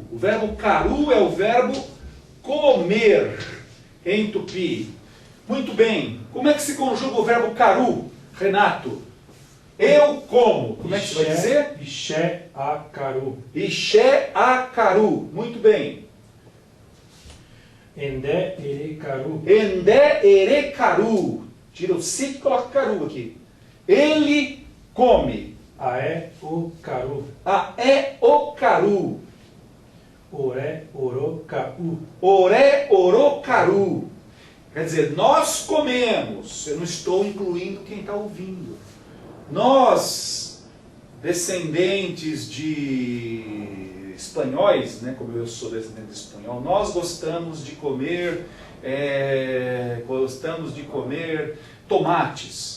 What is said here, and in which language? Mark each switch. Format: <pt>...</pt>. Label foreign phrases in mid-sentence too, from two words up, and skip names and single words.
<pt>O verbo caru é o verbo comer em tupi. Muito bem. Como é que se conjuga o verbo caru, Renato? Eu como. Como é que você vai dizer?</pt> <tpw>Ixé a caru. Ixé a caru.</tpw> <pt>Muito bem.</pt> <tpw>Endé ere caru. Endé ere caru.</tpw> <pt>Tira o si e coloca caru aqui. Ele come.</pt> <tpw>Aé o caru. Aé o caru. Oré oro cau. Oré oro caru.</tpw> <pt>Quer dizer, nós comemos. Eu não estou incluindo quem está ouvindo. Nós, descendentes de espanhóis, né, como eu sou descendente de espanhol, nós gostamos de comer tomates.</pt>